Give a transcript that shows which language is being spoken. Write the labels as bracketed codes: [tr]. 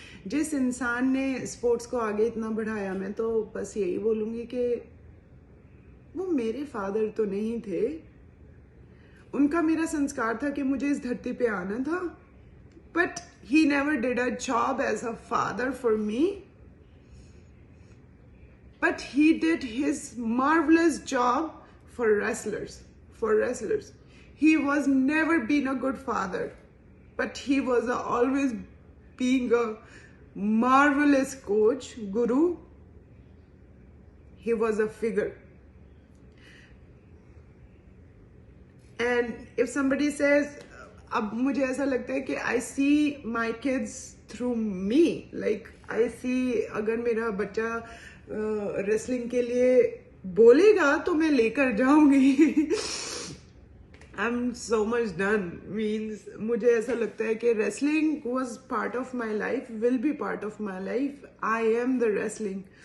[hi] जिस इंसान ने स्पोर्ट्स को आगे इतना बढ़ाया, मैं तो बस यही बोलूंगी कि वो मेरे फादर तो नहीं थे, उनका मेरा संस्कार था कि मुझे इस धरती पे आना था, [en] But he never did a job as a father for me, but he did his marvellous job for wrestlers. He was never been a good father, but he was always being a marvelous coach, guru. He was a figure. And if somebody says, [hi] अब मुझे ऐसा लगता है कि [en] I see my kids through me, like I see [hi] अगर मेरा बच्चा wrestling के लिए बोलेगा तो मैं लेकर जाऊंगी। [en] I'm so much done, means [hi] मुझे ऐसा लगता है कि [en] wrestling was part of my life, will be part of my life. I am the wrestling.